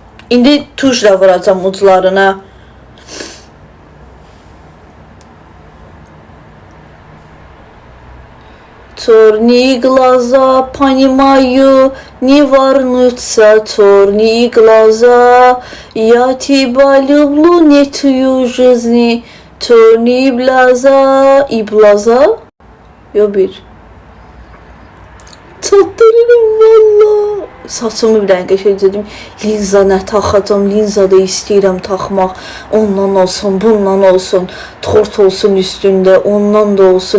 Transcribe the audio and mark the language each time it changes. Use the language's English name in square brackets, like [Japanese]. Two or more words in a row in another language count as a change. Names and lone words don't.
[Azerbaijani] İndi tujla vuracam uclarına. [Russian] Черные глаза, понимаю, не вернутся черные глаза. Я тебя люблю, нет в жизни. Черные глаза и глаза. [Azerbaijani] Yo bir. Çatdırırım valla. Saçımı bir dənə qəşəcədim. Linza nə taxacam, linza da istəyirəm taxmaq. Ondan olsun, bundan olsun. Tort olsun üstündə, ondan da olsun.